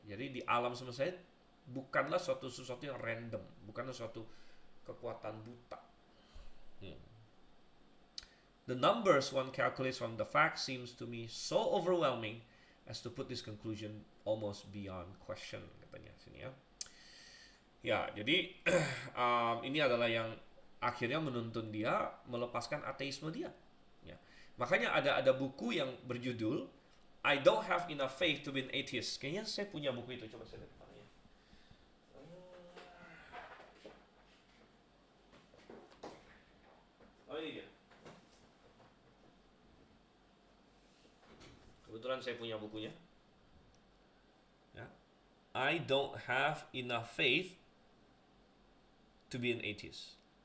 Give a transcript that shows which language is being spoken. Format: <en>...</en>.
<id>Jadi di alam semesta bukanlah sesuatu yang random, bukanlah suatu kekuatan buta.</id> <en>The numbers one calculates from the facts seems to me so overwhelming as to put this conclusion almost beyond question,</en> <id>katanya sini ya. Ya, jadi ini adalah yang akhirnya menuntun dia melepaskan ateisme dia. Ya. Makanya ada buku yang berjudul</id> <en>I don't have enough faith to be an atheist.</en> <id>Kayaknya saya punya buku itu. Coba saya lihat mana ya. Oh, ini dia. Kebetulan saya punya bukunya. Ya.</id> <en>I don't have enough faith to be an atheist.</en>